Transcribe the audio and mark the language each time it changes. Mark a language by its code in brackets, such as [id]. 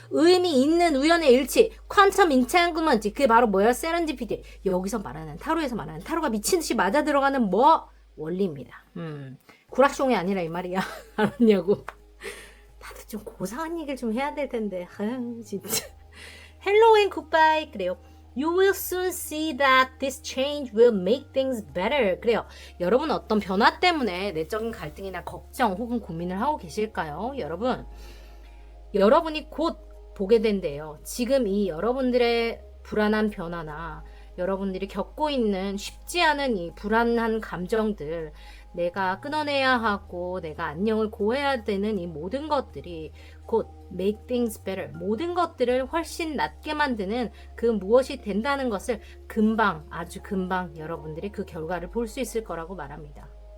[ko] 의미 있는 우연의 일치, 퀀텀 인탱글먼트. 그게 바로 뭐예요? 세렌디피티. 여기서 말하는 타로에서 말하는 타로가 미친듯이 맞아 들어가는 원리입니다. 구락숑이 아니라 이 말이야. 알았냐고. 나도 좀 고상한 얘기를 좀 해야 될 텐데 진짜. [en] Hello and goodbye. [ko] 그래요. [en] You will soon see that this change will make things better. [ko] 그래요. 여러분 어떤 변화 때문에 내적인 갈등이나 걱정 혹은 고민을 하고 계실까요? 여러분 여러분이 곧 보게 된대요. 지금 이 여러분들의 불안한 변화나 여러분들이 겪고 있는 쉽지 않은 이 불안한 감정들, 내가 끊어내야 하고 내가 안녕을 고해야 되는 이 모든 것들이 곧 [en] make things better, [ko] 모든 것들을 훨씬 낫게 만드는 그 무엇이 된다는 것을 금방, 아주 금방 여러분들이 그 결과를 볼 수 있을 거라고 말합니다.